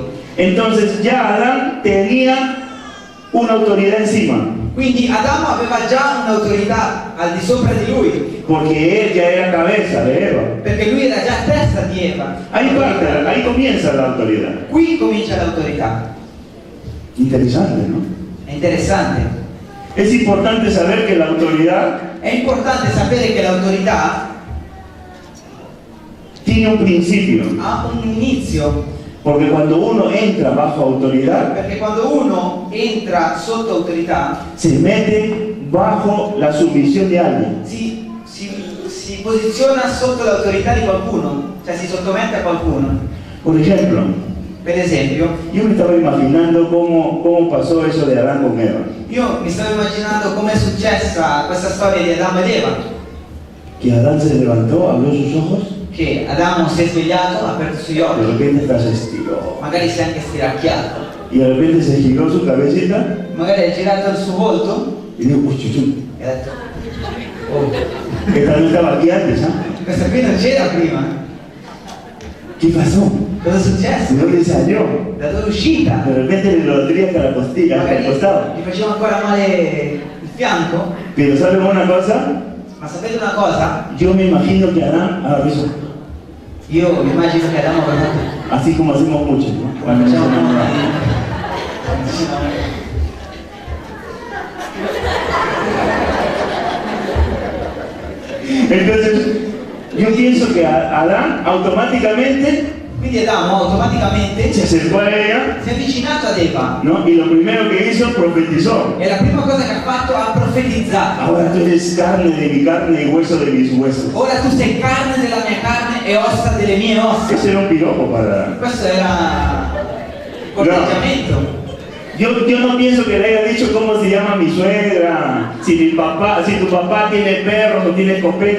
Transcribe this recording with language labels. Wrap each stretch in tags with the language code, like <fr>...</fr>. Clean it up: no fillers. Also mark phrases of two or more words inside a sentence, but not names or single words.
<es>Entonces ya Adán tenía una autoridad encima,</es> <it>Quindi Adamo aveva già un'autorità al di sopra di lui,</it> <es>porque él ya era cabeza de Eva.</es> <it>perché lui era già testa di Eva.</it> <es>Ahí comienza la autoridad.</es> <it>Qui comincia l'autorità.</it> <es>Interesante, ¿no?</es> <it>È interessante.</it> <es>Es importante saber que la autoridad</es> <it>È importante sapere che l'autorità</it> <es>tiene un principio,</es> <it>ha un inizio,</it> <es>porque cuando uno entra bajo autoridad,</es> <it>perché quando uno entra sotto autorità</it> <es>se mete bajo la sumisión de alguien.</es> <it>si posiziona sotto l'autorità di qualcuno, cioè si sottomette a qualcuno.</it> <es>Por ejemplo,</es> <it>Per esempio,</it> <es>yo me estaba imaginando cómo pasó eso de Adán con Eva.</es> <it>io mi stavo immaginando come è successa questa storia di Adamo ed Eva,</it> <es>Que Adán se levantó, abrió sus ojos,</es> <it>che Adamo si è svegliato, ha aperto i suoi</it> <es>de</es> <it>occhi,</it> <es>repente hasta se estiró.</es> <it>magari si è anche stiracchiato,</it> <es>Y de repente se giró su cabecita</es> <it>magari ha girato il suo volto</it> <es>y dijo, pues chuchu,</es> <it>e ha detto: oh,</it> <es>esta no estaba aquí antes, ¿ah?</es> <it>questa qui non c'era prima,</it> <es>¿Qué pasó?</es> <it>cosa è successo?</it> <es>¿De dónde salió?</es> <it>Da dove è uscita?</it> <es>De repente le dolía hasta la costilla, hasta el</es> <it>Magari</it> <es>costado.</es> <it>gli faceva ancora male il fianco,</it> <es>Pero ¿saben una cosa?</es> <it>ma sapete una cosa?</it> <es>Yo me imagino que Adán abrió su...</es> <it>Io mi immagino che Adamo avrà fatto</it> <es>Así como hacemos muchos, ¿no? Cuando nos</es> <it>facciamo</it> <es>enamoramos. Entonces, yo pienso que Adán automáticamente</es> <it>quindi Adamo automaticamente</it> <es>se acercó a ella,</es> <it>si è avvicinato ad Eva</it> <es>¿no? Y lo primero que hizo, profetizó.</es> <it>e la prima cosa che ha fatto ha profetizzato:</it> <es>Ahora tú eres carne de mi carne y hueso de mis huesos.</es> <it>ora tu sei carne della mia carne e ossa delle mie ossa.</it> <es>Ese era un piropo para Adán.</es> <it>Questo era il corteggiamento.</it> <es>Yo no pienso que le haya dicho cómo se llama mi suegra, si tu papá tiene perros o tiene escopeta.</es>